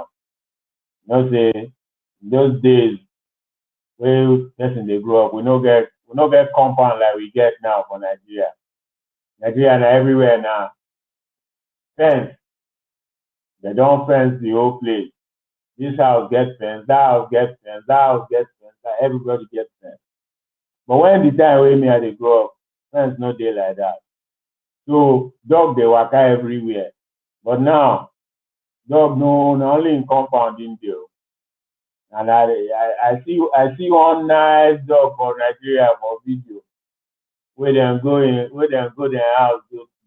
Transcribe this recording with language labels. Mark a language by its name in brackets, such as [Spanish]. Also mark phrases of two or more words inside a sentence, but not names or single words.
[Nigerian Pidgin] Say those days when person they grow up, we no get compound like we get now for Nigeria. Nigeria and everywhere now. Fence. They don't fence the whole place. This house gets fence, that house gets fence, that house gets fence, everybody gets fence. But when the time wey me I dey grow up, fence no dey like that. So dog dey waka everywhere. But now, dog no na only in compound im dey. And I see one nice dog for Nigeria for video wey dem go their house go sleep.